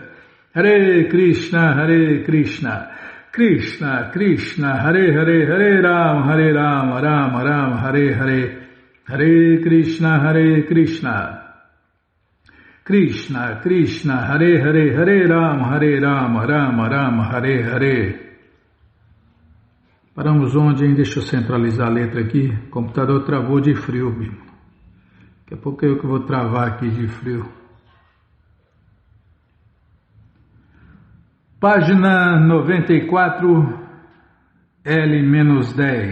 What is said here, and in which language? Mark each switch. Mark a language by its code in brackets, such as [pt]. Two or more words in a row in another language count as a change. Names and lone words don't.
[sa] Hare Krishna Krishna Krishna Hare Hare Hare Ram Ram Ram Hare Hare. Hare Krishna Krishna Krishna Hare Hare Hare Ram Ram Hare Hare. [pt] Paramos onde, hein? Deixa eu centralizar a letra aqui. O computador travou de frio, Bima. Daqui a pouco é eu que vou travar aqui de frio. Página 94, L-10.